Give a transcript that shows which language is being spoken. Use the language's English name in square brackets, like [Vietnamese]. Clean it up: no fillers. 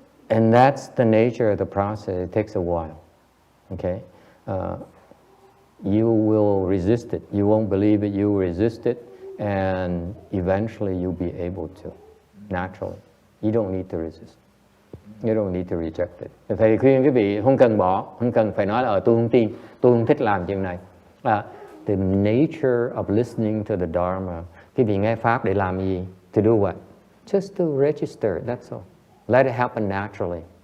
[English] And that's the nature of the process. It takes a while. Okay. You will resist it. You won't believe it. You will resist it, and eventually you'll be able to, naturally. You don't need to resist. You don't need to reject it. [Vietnamese] Thầy khuyên quý vị không cần bỏ, không cần phải nói là tôi không tin, tôi không thích làm chuyện này. [English] The nature of listening to the Dharma. [Vietnamese] Quý vị nghe Pháp để làm gì? [English] To do what? Just to register, that's all. Let it happen naturally.